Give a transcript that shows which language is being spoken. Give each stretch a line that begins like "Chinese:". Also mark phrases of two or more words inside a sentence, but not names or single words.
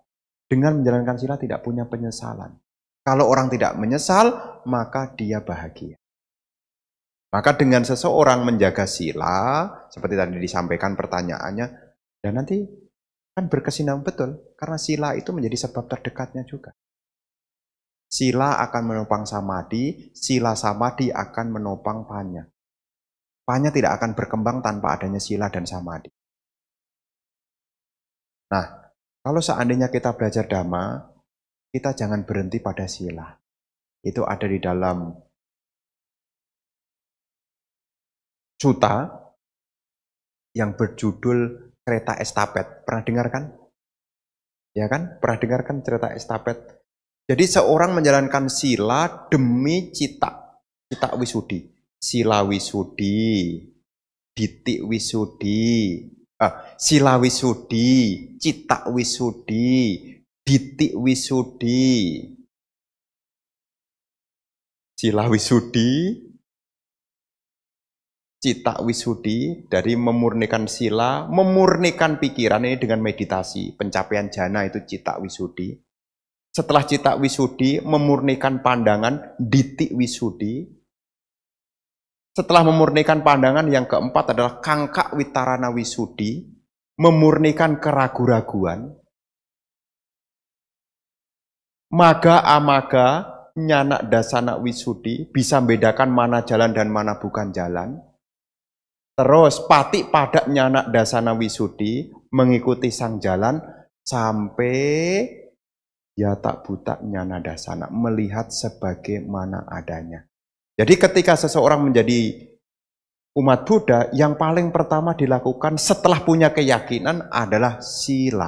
Indonesian: Dengan menjalankan sila tidak punya penyesalan. Kalau orang tidak menyesal, maka dia bahagia. Maka dengan seseorang menjaga sila, seperti tadi disampaikan pertanyaannya, dan nanti kan berkesinambungan betul. Karena sila itu menjadi sebab terdekatnya juga. Sila akan menopang samadhi, sila samadhi akan menopang panya. Panya tidak akan berkembang tanpa adanya sila dan samadhi. Nah, kalau seandainya kita belajar Dhamma, kita jangan berhenti pada sila. Itu ada di dalam sutta yang berjudul Kereta Estafet. Pernah dengar kan? Ya kan? Pernah dengar kan cerita estafet? Jadi seorang menjalankan sila demi
Pali: cita wisudi. Sila wisudi, ditik wisudi, sila wisudi, cita wisudi, ditik wisudi. Sila wisudi, Cita wisudi
Indonesian: dari memurnikan sila, memurnikan pikiran ini dengan meditasi. Pencapaian jana itu
Pali: cita wisudi.
Indonesian: Setelah
Pali: cita wisudi,
Indonesian: memurnikan pandangan,
Pali: diti wisudi.
Indonesian: Setelah memurnikan pandangan, yang keempat adalah
Pali: kangka witarana wisudi,
Indonesian: memurnikan keraguan-raguan.
Pali: Maga amaga, nyana dasana wisudi,
Indonesian: bisa membedakan mana jalan dan mana bukan jalan.
Pali: Terus pati padak nyana dasana wisudi,
Indonesian: mengikuti sang jalan, sampai
Pali: ya tak buta nyana dasana,
Indonesian: melihat sebagaimana adanya. Jadi ketika seseorang menjadi umat Buddha, yang paling pertama dilakukan setelah punya keyakinan adalah sila.